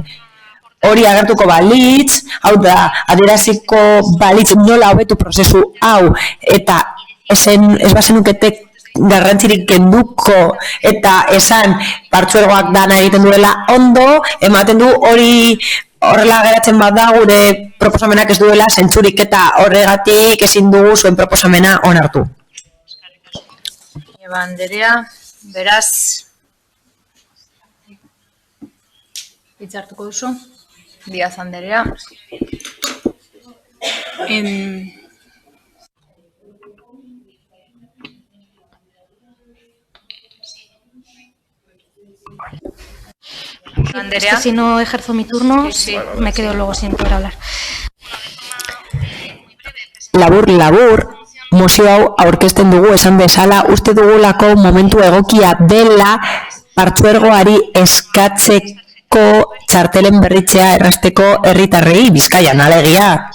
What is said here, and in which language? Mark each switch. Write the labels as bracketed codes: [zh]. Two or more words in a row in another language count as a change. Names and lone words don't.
[eu] Hori agertuko balitz, hau da, adieraziko balitz nola hobetu prozesu hau eta ez bazenukete garrantzirik kenduko eta esan partzuergoak dana egiten duela ondo, ematen du hori horrela geratzen bada gure proposamenak ez duela zentzurik eta horregatik ezin dugu zuen proposamena onartu. Eba Anderea, beraz, hitz hartuko duzu, Diaz Anderea. [es] Es que si no ejerzo mi turno, me quedo luego sin poder hablar. [eu] Labur, mozio hau aurkezten dugu esan bezala, uste dugulako momentu egokia dela partzuergoari eskatzeko txartelen berritzea errazteko herritarrei Bizkaian, alegia.